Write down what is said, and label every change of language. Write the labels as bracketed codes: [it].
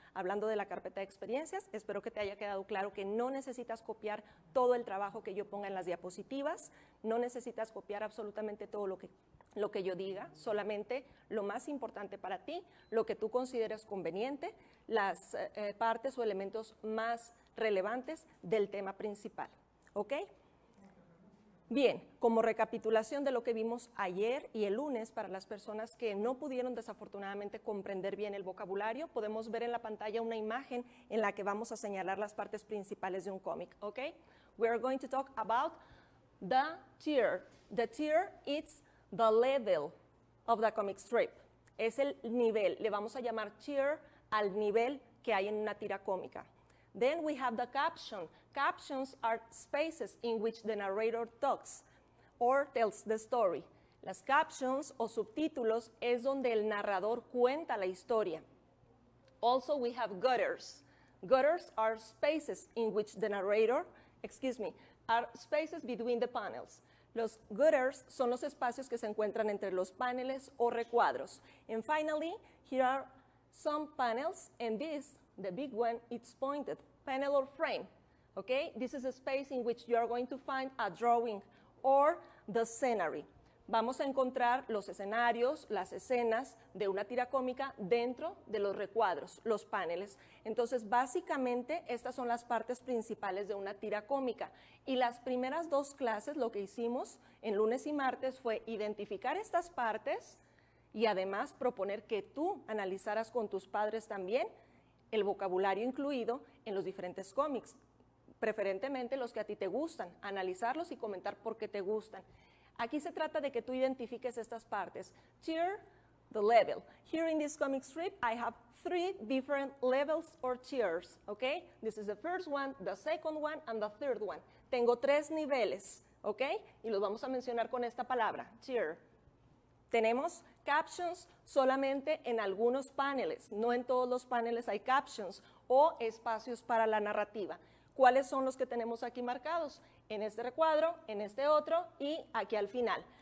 [es] Hablando de la carpeta de experiencias, espero que te haya quedado claro que no necesitas copiar todo el trabajo que yo ponga en las diapositivas, no necesitas copiar absolutamente todo lo que yo diga, solamente lo más importante para ti, lo que tú consideres conveniente, las partes o elementos más relevantes del tema principal, ¿ok? Bien, como recapitulación de lo que vimos ayer y el lunes, para las personas que no pudieron desafortunadamente comprender bien el vocabulario, podemos ver en la pantalla una imagen en la que vamos a señalar las partes principales de un cómic, ¿ok? [en] We are going to talk about the tier. The tier is the level of the comic strip. [es] Es el nivel, le vamos a llamar tier al nivel que hay en una tira cómica. [en] Then we have the caption. Captions are spaces in which the narrator talks or tells the story. [es] Las captions o subtítulos es donde el narrador cuenta la historia. [en] Also we have gutters. Gutters are spaces in which the narrator, are spaces between the panels. [es] Los gutters son los espacios que se encuentran entre los paneles o recuadros. [en] And finally, here are some panels, and this, the big one, it's pointed, panel or frame, okay? This is a space in which you are going to find a drawing or the scenery. [es] Vamos a encontrar los escenarios, las escenas de una tira cómica dentro de los recuadros, los paneles. Entonces, básicamente, estas son las partes principales de una tira cómica. Y las primeras 2 clases, lo que hicimos en lunes y martes fue identificar estas partes y además proponer que tú analizaras con tus padres también el vocabulario incluido en los diferentes cómics, preferentemente los que a ti te gustan, analizarlos y comentar por qué te gustan. Aquí se trata de que tú identifiques estas partes. [en] Tier, the level. Here in this comic strip, I have 3 different levels or tiers, okay? This is the first one, the second one, and the third one. [es] Tengo 3 niveles, ¿ok? Y los vamos a mencionar con esta palabra, tier. Tenemos captions solamente en algunos paneles, no en todos los paneles hay captions o espacios para la narrativa. ¿Cuáles son los que tenemos aquí marcados? En este recuadro, en este otro y aquí al final.